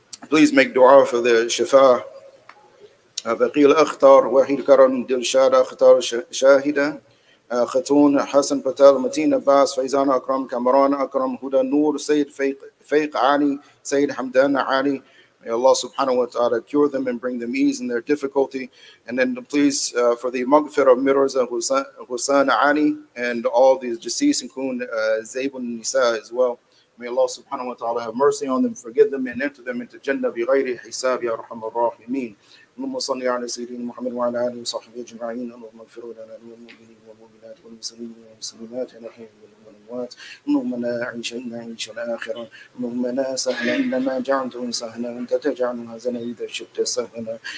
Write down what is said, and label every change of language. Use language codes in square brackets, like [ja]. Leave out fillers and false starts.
[en] Please make dua for the shifa. [ar] بقي الأخطر وحيد كرم دلشاد أخطر شاهدة خاتون حسن بتال متين عباس فيزان أكرم كامران أكرم هدى نور سيد فيق علي سيد حمدان علي. [en] May Allah subhanahu wa ta'ala cure them and bring them ease in their difficulty. And then please for the maghfirah of Mirza Hussan Ali and all these deceased, including Zaybun Nisa as well. May Allah subhanahu wa ta'ala have mercy on them, forgive them, and enter them into Jannah [ar] بغير حساب يا أرحم الراحمين. اللهم صل على سيدنا محمد وعلى آله وصحبه أجمعين. اللهم اغفر لنا وللمؤمنين والمؤمنات والمسلمين والمسلمات الأحياء منهم الأموات. اللهم لا عيش إلا عيش الآخرة. اللهم لا سهل إلا ما جعلته سهلا وأنت تجعل الحزن إذا شئت سهلا.